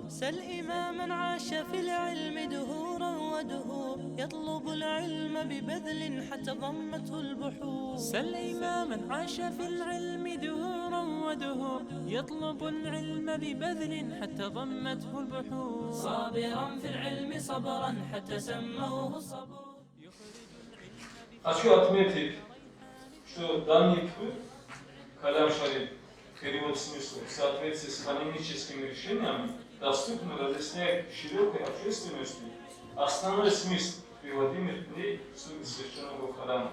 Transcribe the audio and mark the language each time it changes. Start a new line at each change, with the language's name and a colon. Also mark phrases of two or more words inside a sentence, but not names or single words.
Arabic: سل إماما عاش في العلم دهورا ودهور، يطلب العلم ببذل حتى ضمته البحور. سل إماما عاش في العلم دهورا ودهور، يطلب العلم ببذل حتى ضمته البحور. صابرا في العلم صبرا حتى سموه الصبور.
Russian: Хочу отметить, что данный путь Калям Шариф, перевод смысла, в соответствии с каноническими решениями, доступно разъясняет широкой общественности основной смысл приводимых дней сути священного Корана.